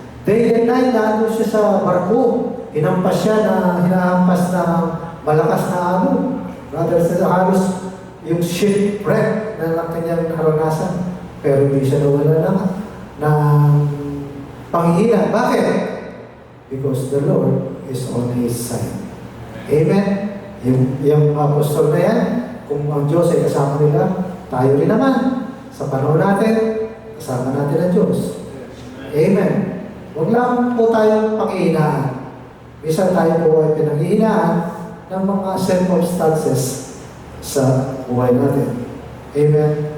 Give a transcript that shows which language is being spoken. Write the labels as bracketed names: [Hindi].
[English] Day and night, [Filipino] nandun siya sa barko. Hinampas siya na hinahampas na malakas na ano. [English] Brothers and sisters, [Filipino] halos yung shipwreck na kanyang naranasan. Pero hindi siya nawala ng panghihina. Bakit? [English] Because the Lord is on His side. Amen? [Filipino] Yung apostol na yan, kung ang Diyos ay kasama nila, tayo rin naman. Sa panahon natin, kasama natin ang Diyos. Amen. Huwag lang po tayong panghihinaan. Minsan tayo po ay pinanghihinaan ng mga circumstances sa buhay natin. Amen.